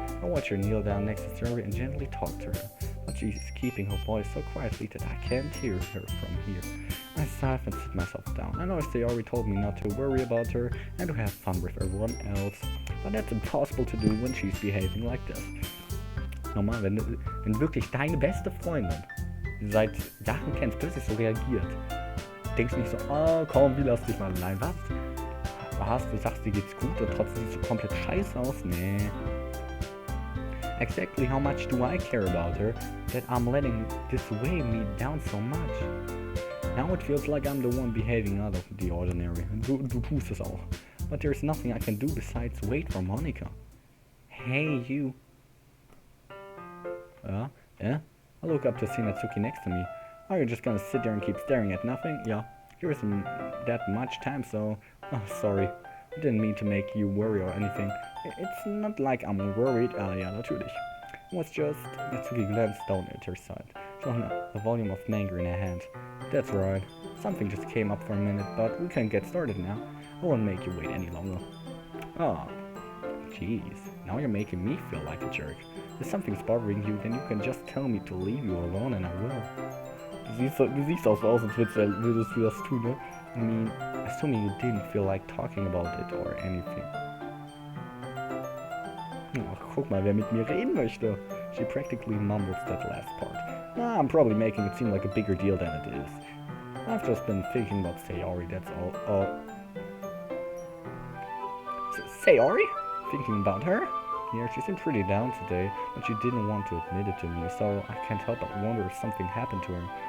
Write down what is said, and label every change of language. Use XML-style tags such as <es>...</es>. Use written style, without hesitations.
<en>I watch her kneel down next to Sayori and gently talk to her, but she's keeping her voice so quietly that I can't hear her from here. I sigh and sit myself down. I know Sayori told me not to worry about her and to have fun with everyone else, but that's impossible to do when she's behaving like this.</en> <de>Normal, wenn wirklich deine beste Freundin seit Jahren kennst, plötzlich so reagiert. Denkst nicht so, oh komm, wie lass dich mal allein. Was? Du sagst, dir geht's gut und trotzdem siehst du komplett scheiße aus? Nee.</de> <en>Exactly how much do I care about her that I'm letting this weigh me down so much? Now it feels like I'm the one behaving out of the ordinary.</en> <de>Du tust es auch.</de> <en>But there's nothing I can do besides wait for Monica. Hey, you. I look up to see Natsuki next to me. Are you just gonna sit there and keep staring at nothing? Yeah, there isn't that much time, so... Oh, sorry. I didn't mean to make you worry or anything. It's not like I'm worried.</en> <de>Ja, natürlich.</de> <en>It was just... Natsuki glanced down at her side, showing a volume of anger in her hand. That's right. Something just came up for a minute, but we can get started now. I won't make you wait any longer. Oh, jeez. Now you're making me feel like a jerk. If something's bothering you, then you can just tell me to leave you alone and I will.</en> <de>Du siehst auch so aus, als würdest du das tun, ne?</de> <en>I mean, assuming you didn't feel like talking about it or anything.</en> <de>Oh, guck mal, wer mit mir reden möchte.</de> <en>She practically mumbles that last part. I'm probably making it seem like a bigger deal than it is. I've just been thinking about Sayori, that's all. Sayori? Thinking about her? Yeah, she seemed pretty down today, but she didn't want to admit it to me, so I can't help but wonder if something happened to her.</en>